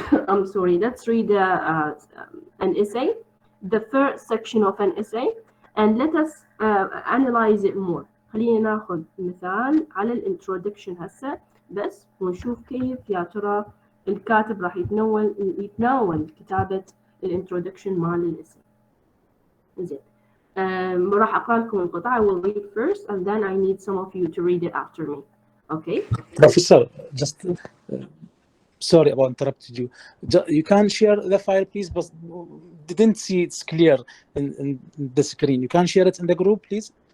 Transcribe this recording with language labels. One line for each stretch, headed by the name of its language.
English: I'm sorry. Let's read an essay, the first section of an essay, and let us analyze it more.
Arabic: خلينا ناخذ مثال على الانترودكشن هسه بس ونشوف كيف يا ترى الكاتب راح يتناول كتابة الانترودكشن مال الاسم. زين. راح أقرأ لكم القطعة.
English: I will read first and then I need some of you to read it after me. Okay? Professor, just sorry about interrupted you. You can share the file, please, but didn't see it's clear in the screen. You can share it in the group, please.